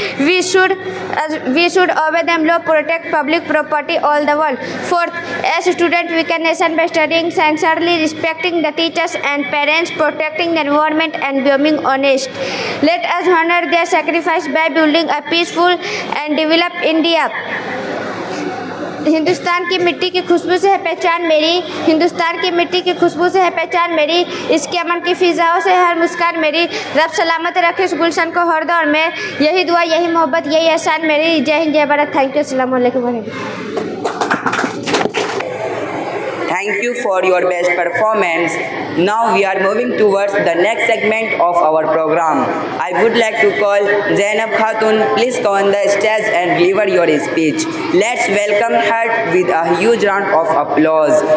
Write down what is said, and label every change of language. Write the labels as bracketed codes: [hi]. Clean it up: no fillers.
[en] We should obey them law, protect public property all the world. Fourth, as a student, we can nation by studying sincerely, respecting the teachers and parents, protecting the environment, and being honest. Let us honor their sacrifice by building a peaceful and developed India. [hi] Hindustan की मिट्टी की खुशबू से है पहचान मेरी, हिंदुस्तान की मिट्टी की खुशबू से है पहचान मेरी, इसके अमन की फिजाओं से हर मुस्कान मेरी, रब सलामत रखे इस गुलशन को हर दौर में, यही दुआ यही मोहब्बत यही एहसान मेरी। जय हिंद जय भारत। [en] Thank you. [hi] अस्सलाम वालेकुम। [en] Thank you for your best performance. Now we are moving towards the next segment of our program. I would like to call Zainab Khatun. Please come on the stage and deliver your speech. Let's welcome her with a huge round of applause.